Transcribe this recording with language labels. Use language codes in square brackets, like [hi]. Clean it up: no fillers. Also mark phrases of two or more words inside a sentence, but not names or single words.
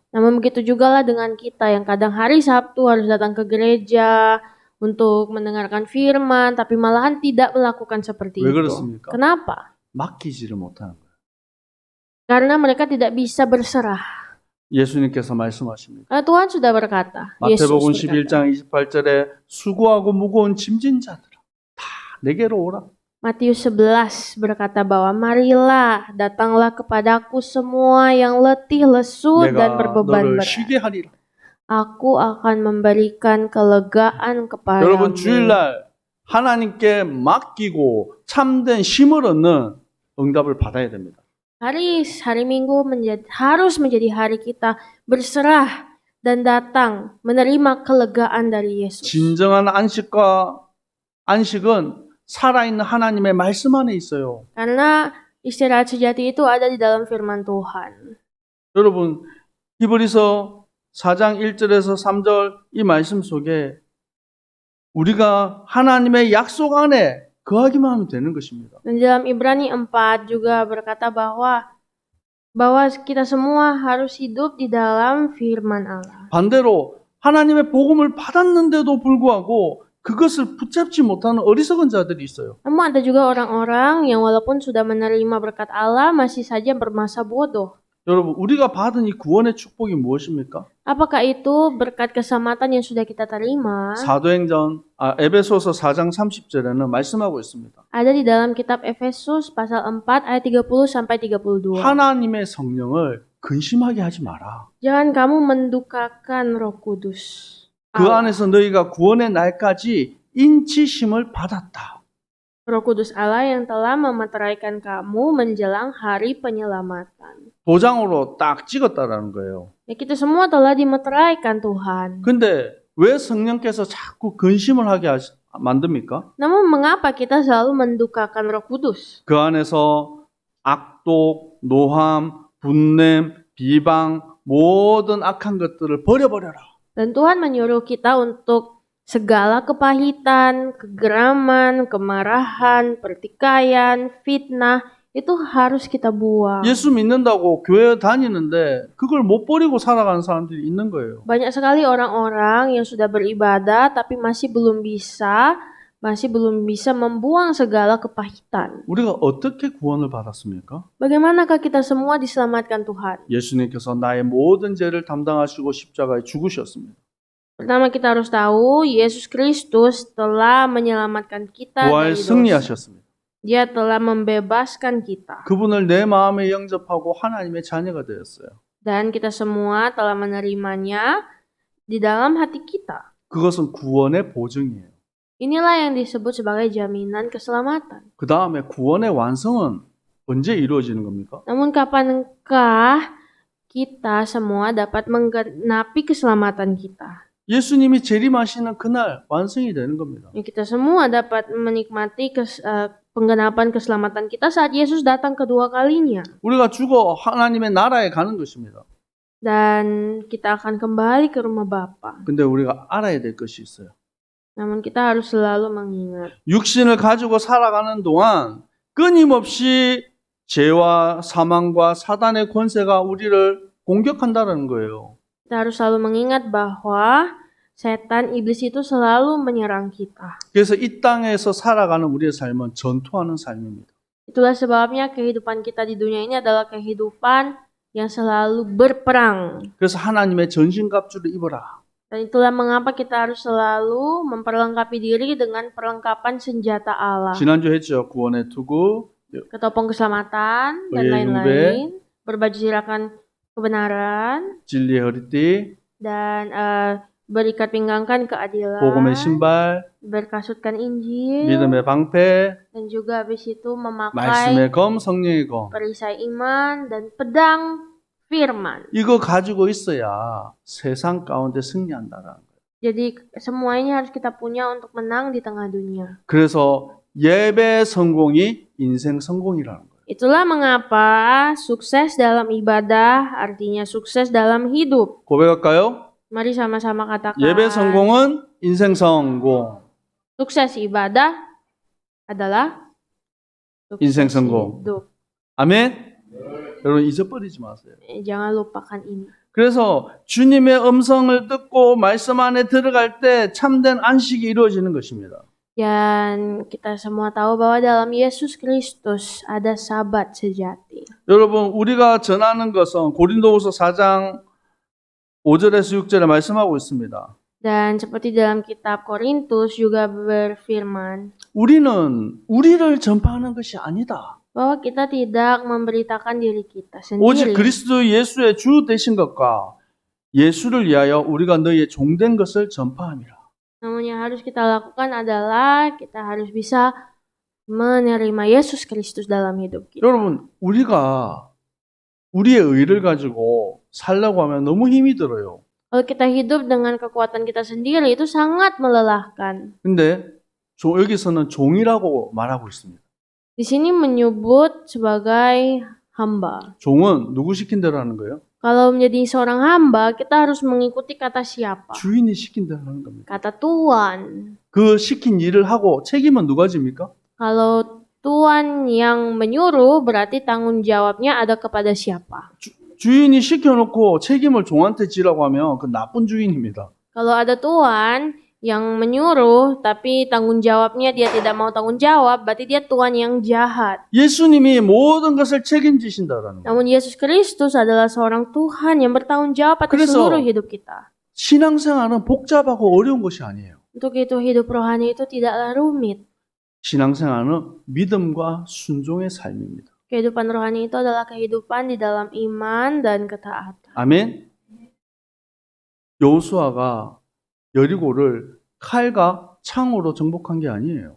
[id] Namun begitu jugalah dengan kita yang kadang hari Sabtu harus datang ke gereja untuk mendengarkan firman, tapi malahan tidak melakukan seperti [ko] 왜 [id] itu. [ko] 그렇습니까? [id] Kenapa? [ko] 맡기지를 못하는 거예요. [id] Karena mereka tidak bisa berserah. [ko] 예수님께서 말씀하십니다. [id] Karena Tuhan sudah berkata, Yesus [ko] 마태복음 [id] berkata, [ko] 11장 28절에 수고하고 무거운 짐진 자들아 다 내게로 오라. [id] Matius 11 berkata bahwa marilah, datanglah kepadaku semua yang letih, lesu, dan [ko] 내가 [id] berbeban [ko] 너를 [id] berat. [ko] 쉬게 하리라. [id] Aku akan memberikan kelegaan kepadamu. [ko] 여러분 주일날 하나님께 맡기고 참된 힘을 얻는 응답을 받아야 됩니다. [id] Hari Minggu harus menjadi hari kita berserah dan datang menerima kelegaan dari Yesus. [ko] 진정한 안식은 살아있는 하나님의 말씀 안에 있어요. [id] Karena istirahat sejati itu ada di dalam firman Tuhan. [ko] 여러분 히브리서 4장 1절에서 3절 이 말씀 속에 우리가 하나님의 약속 안에 거하기만 하면 되는 것입니다. [id] Dan dalam Ibrani 4 juga berkata bahwa kita semua harus hidup di dalam firman Allah. [ko] 반대로 하나님의 복음을 받았는데도 불구하고 그것을 붙잡지 못하는 어리석은 자들이 있어요. [id] Namun ada juga orang-orang yang walaupun sudah menerima berkat Allah masih saja bermasa bodoh. [ko] 여러분 우리가 받은 이 구원의 축복이 무엇입니까? [id] Apakah itu berkat keselamatan yang sudah kita terima? [ko] 에베소서 4장 30절에는 말씀하고 있습니다. [id] Ada di dalam kitab Efesus pasal 4 ayat 30 sampai 32. [ko] 하나님의 성령을 근심하게 하지 마라. [id] Jangan kamu mendukakan Roh Kudus. [ko] 그 안에서 너희가 구원의 날까지 인치심을 받았다. [id] Roh Kudus Allah yang telah memeteraikan kamu menjelang hari penyelamatan. [ko] 도장으로 딱 찍었다라는 거예요. [id] Ya, kita semua telah dimeteraikan Tuhan. [ko] 근데 왜 성령께서 자꾸 근심을 하게 만듭니까? [id] Namun mengapa kita selalu mendukakan Roh Kudus? [ko] 그 안에서 악독, 노함, 분냄, 비방 모든 악한 것들을 버려버려라. [id] Dan Tuhan menyuruh kita untuk segala kepahitan, kegeraman, kemarahan, pertikaian, fitnah, itu harus kita buang. [ko] 예수 믿는다고 교회 다니는데 그걸 못 버리고 살아가는 사람들이 있는 거예요. [id] Banyak sekali orang-orang yang sudah beribadah tapi masih belum bisa membuang segala kepahitan. [ko] 우리가 어떻게 구원을 받았습니까? [id] Bagaimanakah kita semua diselamatkan Tuhan? [ko] 예수님께서 나의 모든 죄를 담당하시고 십자가에 죽으셨습니다. [id] Pertama kita harus tahu Yesus Kristus telah menyelamatkan kita [ko] 부활 [id] dari dosa. [ko] 승리하셨습니다. [id] Dia telah membebaskan kita. [ko] 그분을 내 마음에 영접하고 하나님의 자녀가 되었어요. [id] Dan kita semua telah menerimanya di dalam hati kita. [ko] 그것은 구원의 보증이에요. [id] Inilah yang disebut sebagai jaminan keselamatan. [ko] 그 다음에 구원의 완성은 언제 이루어지는 겁니까? [id] Namun kapankah kita semua dapat menggenapi keselamatan kita? [ko] 예수님이 재림하시는 그날 완성이 되는 겁니다. [id] Ya, kita semua dapat menikmati penggenapan keselamatan kita saat Yesus datang kedua kalinya. [ko] 우리가 죽어 하나님의 나라에 가는 것입니다. [id] Dan kita akan kembali ke rumah Bapa. [ko] 근데 우리가 알아야 될 것이 있어요. [id] Namun kita harus selalu mengingat. [ko] 육신을 가지고 살아가는 동안 끊임없이 죄와 사망과 사단의 권세가 우리를 공격한다는 거예요. [id] Kita harus selalu mengingat bahwa setan, iblis itu selalu menyerang kita. [ko] 그래서 이 땅에서 살아가는 우리의 삶은 전투하는 삶입니다. [id] Itulah sebabnya kehidupan kita di dunia ini adalah kehidupan yang selalu berperang. [ko] 그래서 하나님의 전신갑주를 입어라. [id] Dan itulah mengapa kita harus selalu memperlengkapi diri dengan perlengkapan senjata Allah. [ko] 지난주 했죠. 구원의 투구, [id] Ketopong keselamatan dan Oye, lain-lain. Berbaju sirakan kebenaran [ko] 진리의 허리띠, [id] dan berikat pinggangkan keadilan. [ko] 복음의 신발, [id] Berkasutkan Injil [ko] 믿음의 방패, [id] dan juga habis itu memakai [ko] 말씀의 검, 성령의 검. [id] perisai iman dan pedang firman. [ko] 이거 가지고 있어야 세상 가운데 승리한다는 거예요. [id] Jadi semua ini harus kita punya untuk menang di tengah dunia. [ko] 그래서 예배 성공이 인생 성공이라는 거예요. [id] Itulah mengapa sukses dalam ibadah artinya sukses dalam hidup. [ko] 고백할까요? [id] Mari sama-sama katakan. [ko] 예배 성공은 인생 성공. [id] Sukses ibadah adalah sukses [ko] 인생 성공. [id] hidup. [ko] 아멘? 여러분 잊어버리지 마세요. [id] Jangan lupakan ini. [ko] 그래서 주님의 음성을 듣고 말씀 안에 들어갈 때 참된 안식이 이루어지는 것입니다. [id] Dan kita semua tahu bahwa dalam Yesus Kristus ada sabat sejati. [ko] 여러분 우리가 전하는 것은 고린도후서 4장 5절에서 6절에 말씀하고 있습니다. [id] Dan seperti dalam kitab Korintus juga berfirman [ko] 우리는 우리를 전파하는 것이 아니다. [id] bahwa kita tidak memberitakan diri kita [ko] 오직 [id] sendiri. [ko] 그리스도 예수의 주 되신 것과 예수를 위하여 우리가 너희의 종된 것을 전파함이라. [id] Namun yang harus kita lakukan adalah kita harus bisa menerima Yesus Kristus dalam hidup kita. [ko] 여러분 우리가 우리의 의를 가지고 살려고 하면 너무 힘이 들어요. [id] Kalau kita hidup dengan kekuatan kita sendiri itu sangat melelahkan. [ko] 근데 여기서는 종이라고 말하고 있습니다. [id] Di sini menyebut sebagai hamba. [ko] 종은 누구 시킨 대로 하는 거예요? [id] Kalau menjadi seorang hamba, kita harus mengikuti kata siapa? [ko] 주인이 시킨 대로 하는 겁니다. [id] Kata Tuhan. [ko] 그 시킨 일을 하고 책임은 누가 집니까? [id] Kalau Tuhan yang menyuruh, berarti tanggung jawabnya ada kepada siapa? [ko] 주인이 시켜놓고 책임을 종한테 지라고 하면 그 나쁜 주인입니다. [id] Kalau ada Tuhan yang menyuruh, tapi tanggung jawabnya dia tidak mau tanggung jawab, berarti dia Tuhan yang jahat. [ko] 예수님이 모든 것을 책임지신다라는 거예요. [id] Namun Yesus Kristus adalah seorang Tuhan yang bertanggung jawab atas [ko] 그래서 [id] seluruh hidup kita. [ko] 신앙생활은 복잡하고 어려운 것이 아니에요. [id] Untuk itu hidup rohani itu tidaklah rumit. [ko] 신앙생활은 믿음과 순종의 삶입니다. [id] Kehidupan rohani itu adalah kehidupan di dalam iman dan ketaatan. [ko] 아멘. 여호수아가 여리고를 칼과 창으로 정복한 게 아니에요.